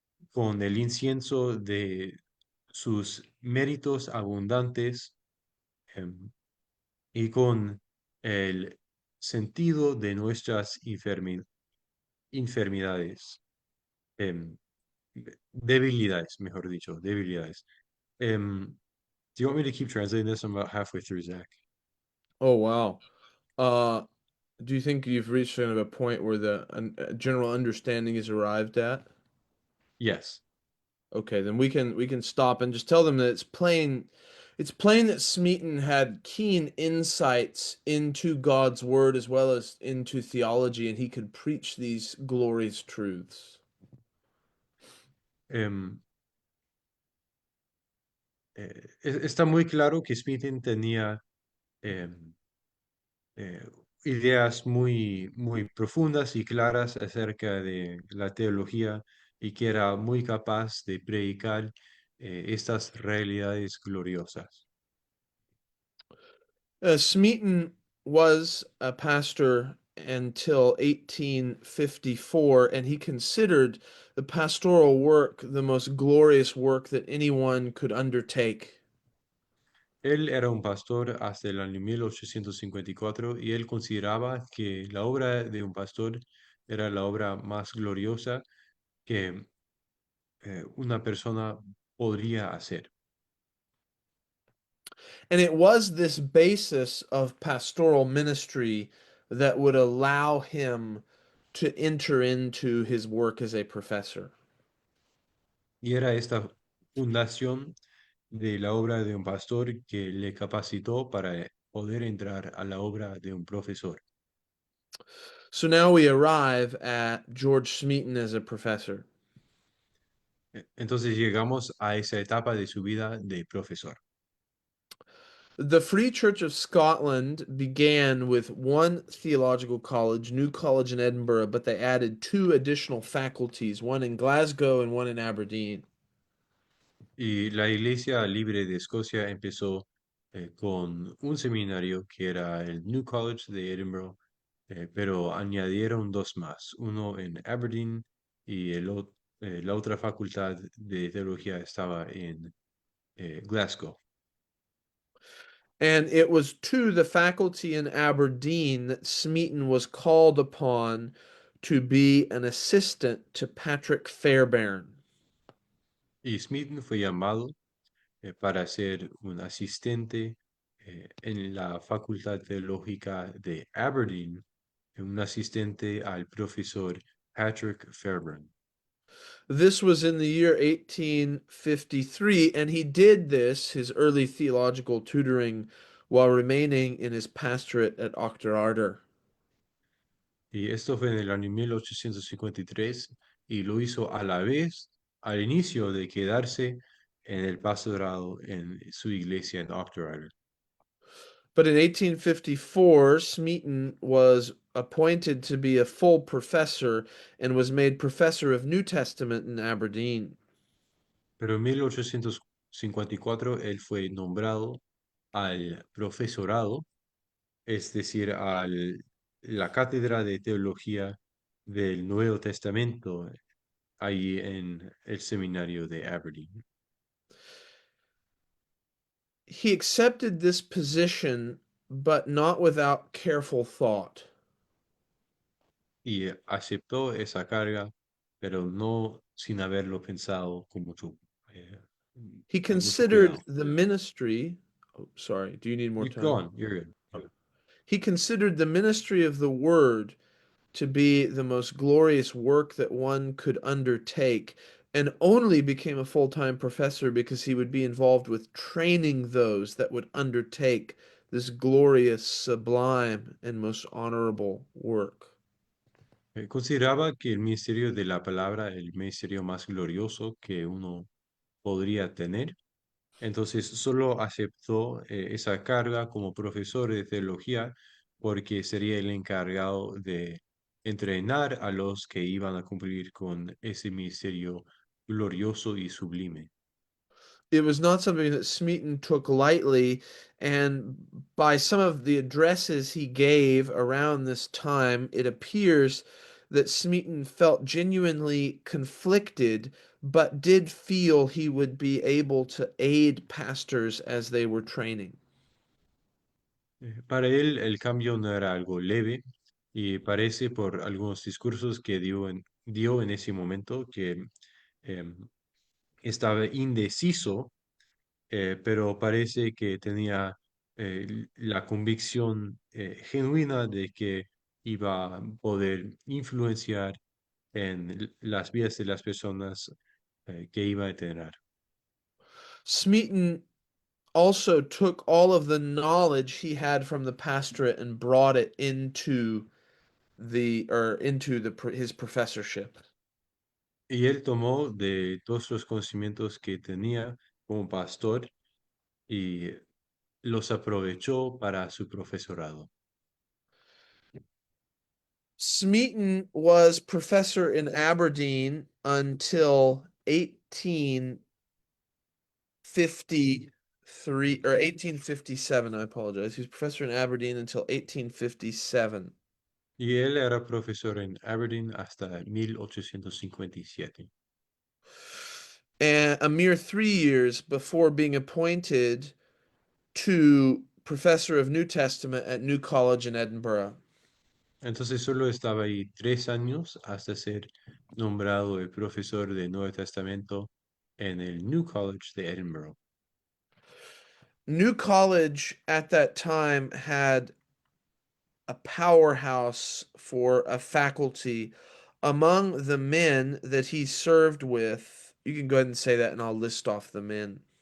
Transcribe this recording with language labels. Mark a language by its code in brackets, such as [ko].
[es] con el incienso de sus méritos abundantes em, y con el sentido de nuestras enfermedades, em, debilidades, mejor dicho, debilidades. [en] Do you want me to keep translating this? I'm about halfway through, Zach. Oh, wow. Uh, do you think you've reached kind of a point where a general understanding is arrived at? Yes. Okay, then we can stop and just tell them that it's plain that Smeaton had keen insights into God's word as well as into theology, and he could preach these glorious truths. [es] Em, Está muy claro que Smithin tenía em, eh, ideas muy profundas y claras acerca de la teología y que era muy capaz de predicar estas realidades gloriosas. [en] Smeaton was a pastor until 1854, and he considered the pastoral work the most glorious work that anyone could undertake. [es] Él era un pastor hasta el año 1854 y él consideraba que la obra de un pastor era la obra más gloriosa que una persona podría hacer. [en] And it was this basis of pastoral ministry that would allow him to enter into his work as a professor. [es] Y era esta fundación de la obra de un pastor que le capacitó para poder entrar a la obra de un profesor. [en] So now we arrive at George Smeaton as a professor. [es] Entonces llegamos a esa etapa de su vida de profesor. [en] The Free Church of Scotland began with one theological college, New College in Edinburgh, but they added two additional faculties, one in Glasgow and one in Aberdeen. [es] Y la Iglesia Libre de Escocia empezó con un seminario que era el New College de Edinburgh, pero añadieron dos más, uno en Aberdeen y la otra facultad de teología estaba en Glasgow. [en] And it was to the faculty in Aberdeen that Smeaton was called upon to be an assistant to Patrick Fairbairn. [es] Y Smith fue llamado para ser un asistente en la Facultad Teológica de Aberdeen, un asistente al profesor Patrick Fairbairn. [en] This was in the year 1853, and he did this, his early theological tutoring, while remaining in his pastorate at Auchterarder. [es] Y esto fue en el año 1853 y lo hizo a la vez al inicio de quedarse en el pastorado en su iglesia en Auchterarder. [en] But in 1854, Smeaton was appointed to be a full professor and was made professor of New Testament in Aberdeen. [es] Pero en 1854 él fue nombrado al profesorado, es decir, a la cátedra de teología del Nuevo Testamento, ahí en el seminario de Aberdeen. [en] He accepted this position, but not without careful thought. [es] Y aceptó esa carga, pero no sin haberlo pensado eh, [en] He [es] con mucho [en] considered [es] cuidado. [en] the ministry. Oh, sorry. Do you need more You go time? on, you're good. Oh. He considered the ministry of the word to be the most glorious work that one could undertake, and only became a full time professor because he would be involved with training those that would undertake this glorious, sublime, and most honorable work. [es] Consideraba que el ministerio de la palabra, el ministerio más glorioso que uno podría tener, Entonces solo aceptó esa carga como profesor de teología porque sería el encargado de entrenar a los que iban a cumplir con ese ministerio glorioso y sublime. [en] It was not something that Smeaton took lightly, and by some of the addresses he gave around this time, it appears that Smeaton felt genuinely conflicted, but did feel he would be able to aid pastors as they were training. [es] Para él el cambio no era algo leve y parece por algunos discursos que dio en ese momento que em, estaba indeciso, pero parece que tenía la convicción genuina de que iba a poder influenciar en las vidas de las personas que iba a tener. [en] Smeaton also took all of the knowledge he had from the pastorate and brought it into his professorship. [es] Y él tomó de todos los conocimientos que tenía como pastor y los aprovechó para su profesorado. [en] Smeaton was professor in Aberdeen until 1853 or 1857. I apologize. He was professor in Aberdeen until 1857. [es] Y él era profesor en Aberdeen hasta 1857. [en] And a mere 3 years before being appointed to professor of New Testament at New College in Edinburgh. [es] Entonces solo estaba ahí 3 años hasta ser nombrado el profesor de Nuevo Testamento en el New College de Edinburgh. [en] New College at that time had a powerhouse for a faculty among the men that he served with. You can go ahead and say that, and I'll list off the men.